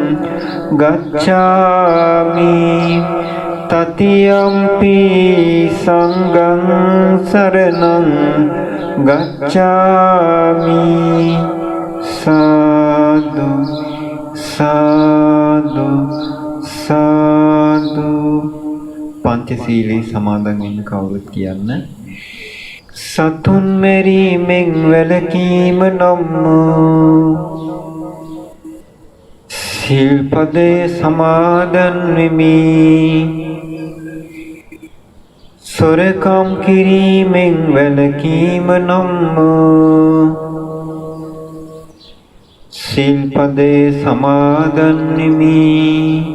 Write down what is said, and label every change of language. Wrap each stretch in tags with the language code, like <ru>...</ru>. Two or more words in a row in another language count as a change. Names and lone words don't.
<pi>गच्छामि तृतीयंपि संघं शरणं गच्छामि साधु साधु साधु पंचशीली समादन इन</pi> <si>කවුරුත් කියන්න සතුන් මෙරීමෙන් වැළකීම නම් සිල්පදේ සමාදන් වෙමි සොරකම් කිරීමෙන් වැළකීම නම් සිල්පදේ සමාදන් වෙමි</si>